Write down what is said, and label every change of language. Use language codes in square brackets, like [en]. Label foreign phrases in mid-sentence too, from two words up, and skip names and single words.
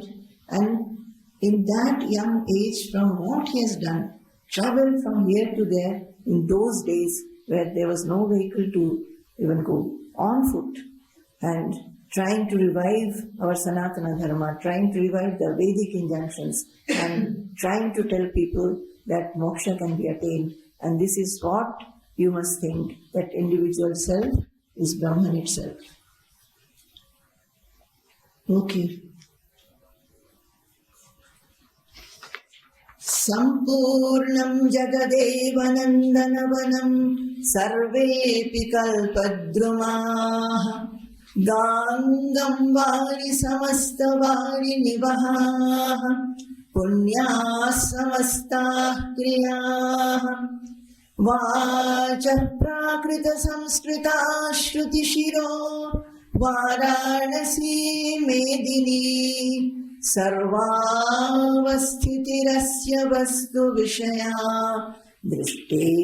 [en] And in that young age, from what he has done, traveled from here to there in those days where there was no vehicle to even go on foot. And trying to revive our [sa] सनातन धर्म, [en] trying to revive the Vedic injunctions, and trying to tell people that moksha can be attained. And this is what you must think, that individual self is Brahman itself. [sa] Okay. सम्पूर्णं जगदेवनन्दनवनं सर्वेऽपि कल्पद्रुमाः गाङ्गं वारि समस्तवारि निवहः पुण्याः समस्ताः क्रियाः वाचः प्राकृत संस्कृताः श्रुति शिरो वाराणसी मेदिनी सर्वावस्थितिरस्य वस्तु विषया दृष्टे